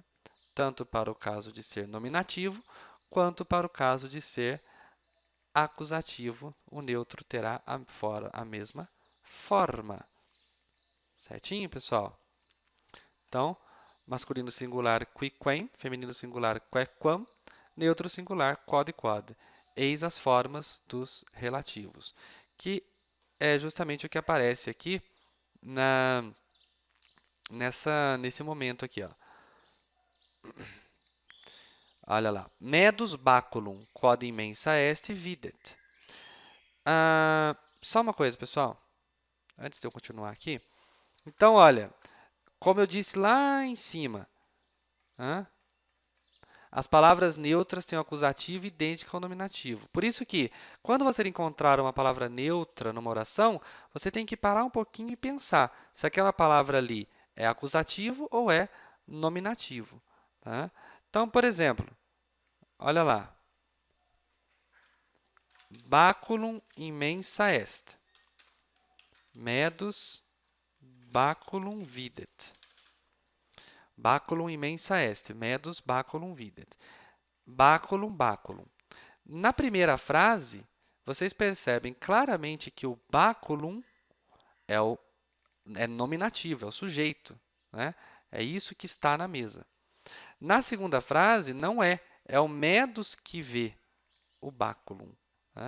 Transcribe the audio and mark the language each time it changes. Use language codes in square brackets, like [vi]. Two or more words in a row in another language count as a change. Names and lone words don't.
[pt] Tanto para o caso de ser nominativo, quanto para o caso de ser acusativo, o neutro terá a mesma forma. Certinho, pessoal? Então, masculino singular [la] qui, quem, [pt] feminino singular [la] que, quam, [pt] neutro singular quod e quod. Eis as formas dos relativos, que é justamente o que aparece aqui nesse momento aqui. Ó. Olha lá. [la] Medus baculum quod immensa est videt. [pt] Só uma coisa, pessoal, antes de eu continuar aqui. Então, olha, como eu disse lá em cima, as palavras neutras têm um acusativo idêntico ao nominativo. Por isso que, quando você encontrar uma palavra neutra numa oração, você tem que parar um pouquinho e pensar se aquela palavra ali é acusativo ou é nominativo. Tá? Então, por exemplo, olha lá. [la] Baculum immensa est. Medus baculum videt. Baculum immensa est. Medus baculum videt. Baculum, baculum. [pt] Na primeira frase, vocês percebem claramente que o baculum é o é nominativo, é o sujeito, né? É isso que está na mesa. Na segunda frase, não é. É o medos que vê o báculum, né?